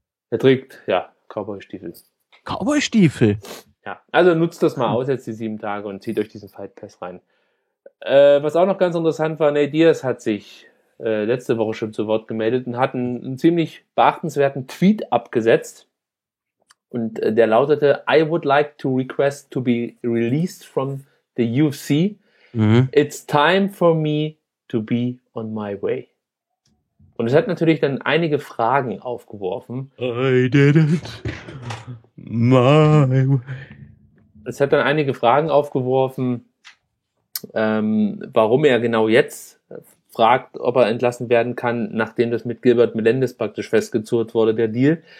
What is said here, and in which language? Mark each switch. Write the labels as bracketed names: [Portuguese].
[German] Er trägt, ja, Cowboy-Stiefel. Cowboy-Stiefel? Ja, also nutzt das mal aus jetzt die 7 Tage und zieht euch diesen Fight Pass rein. Was auch noch ganz interessant war, Nate Diaz hat sich letzte Woche schon zu Wort gemeldet und hat einen ziemlich beachtenswerten Tweet abgesetzt. Und der lautete, [English] I would like to request to be released from the UFC. Mhm. It's time for me to be on my way. [German] Und es hat natürlich dann einige Fragen aufgeworfen. [English] I did it my way. [German] Es hat dann einige Fragen aufgeworfen, warum er genau jetzt fragt, ob er entlassen werden kann, nachdem das mit Gilbert Melendez praktisch festgezurrt wurde, der Deal.